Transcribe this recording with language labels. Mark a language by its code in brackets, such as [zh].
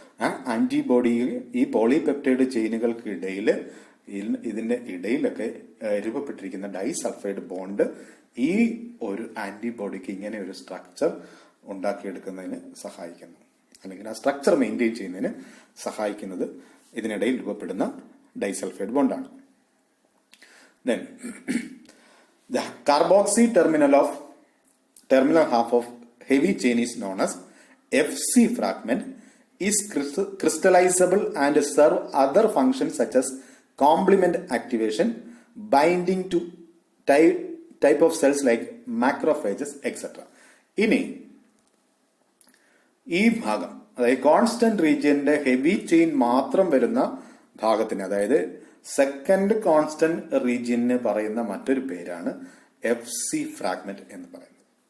[ml] ആ ആന്റിബോഡി ഈ പോളിപെപ്റ്റൈഡ് ചെയിനുകൾക്ക് ഇടയിൽ ഇതിന്റെ ഇടയിലൊക്കെ രൂപപ്പെട്ടിരിക്കുന്ന ഡൈസൾഫൈഡ് ബോണ്ട് ഈ ഒരു ആന്റിബോഡിക്ക് ഇങ്ങനെ ഒരു സ്ട്രക്ചർ ഉണ്ടാക്കിയെടുക്കുന്നതിന് സഹായിക്കുന്നു, അല്ലെങ്കിൽ ആ സ്ട്രക്ചർ മെയിൻറ്റെയിൻ ചെയ്യുന്നതിന് സഹായിക്കുന്നത് ഇതിനിടയിൽ രൂപപ്പെടുന്ന disulphide ബോണ്ടാണ്. [en] Then the carboxy terminal half of heavy chain is known as FC fragment, is crystallizable and serve other functions such as complement activation, binding to type of cells like macrophages, etc. [ml] ഇനി ഈ ഭാഗം, അതായത് constant റീജിയന്റെ heavy chain മാത്രം വരുന്ന ഭാഗത്തിന്, അതായത് second constant റീജിയന് പറയുന്ന മറ്റൊരു പേരാണ് FC ഫ്രാഗ്മെന്റ് എന്ന് പറയുന്നത്.